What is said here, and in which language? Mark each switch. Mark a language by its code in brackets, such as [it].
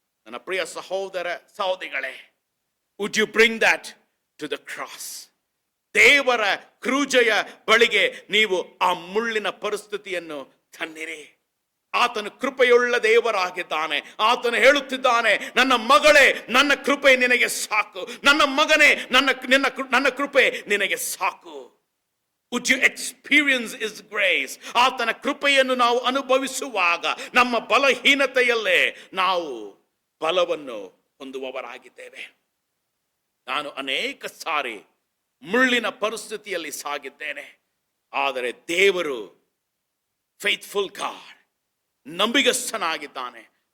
[en] ನನ್ನ ಪ್ರಿಯ ಸಹೋದರ ಸಹೋದರಿಗಳೇ, would you bring that to the cross? [kn] ದೇವರ ಕ್ರೂಜೆಯ ಬಳಿಗೆ ನೀವು ಆ ಮುಳ್ಳಿನ ಪರಿಸ್ಥಿತಿಯನ್ನು ತನ್ನಿರಿ. ಆತನು ಕೃಪೆಯುಳ್ಳ ದೇವರಾಗಿದ್ದಾನೆ. ಆತನು ಹೇಳುತ್ತಿದ್ದಾನೆ, ನನ್ನ ಮಗಳೇ, ನನ್ನ ಕೃಪೆ ನಿನಗೆ ಸಾಕು. ನನ್ನ ಮಗನೇ, ನನ್ನ ಕೃಪೆ ನಿನಗೆ ಸಾಕು. [en] Would you experience His grace? [kn] ಆತನ ಕೃಪೆಯನ್ನು ನಾವು ಅನುಭವಿಸುವಾಗ ನಮ್ಮ ಬಲಹೀನತೆಯಲ್ಲೇ ನಾವು ಬಲವನ್ನು ಹೊಂದುವವರಾಗಿದ್ದೇವೆ. ನಾನು ಅನೇಕ ಸಾರಿ ಮುಳ್ಳಿನ ಪರಿಸ್ಥಿತಿಯಲ್ಲಿ ಸಾಗಿದ್ದೇನೆ. ಆದರೆ ದೇವರು ಫೇತ್ಫುಲ್ ಗಾಡ್, ನಂಬಿಗಸ್ತನಾಗಿದ್ದಾನೆ.